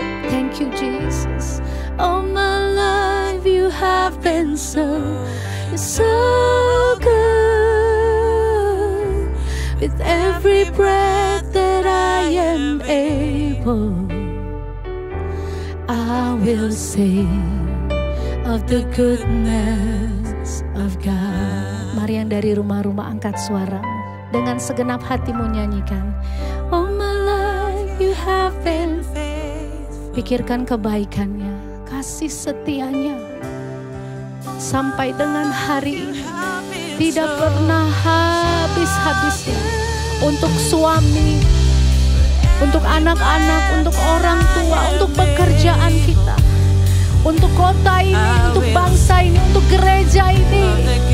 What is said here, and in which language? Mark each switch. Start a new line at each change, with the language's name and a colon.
English: Thank you, Jesus. All my life you have been so good. With every breath that I am able, I will sing of the goodness of God.
Indonesian: Mari yang dari rumah-rumah angkat suara dengan segenap hatimu nyanyikan.
English: All my life you have been faithful.
Indonesian: Pikirkan kebaikannya, kasih setianya sampai dengan hari ini. Tidak pernah habis-habisnya untuk suami, untuk anak-anak, untuk orang tua, untuk pekerjaan kita, untuk kota ini, untuk bangsa ini, untuk gereja ini.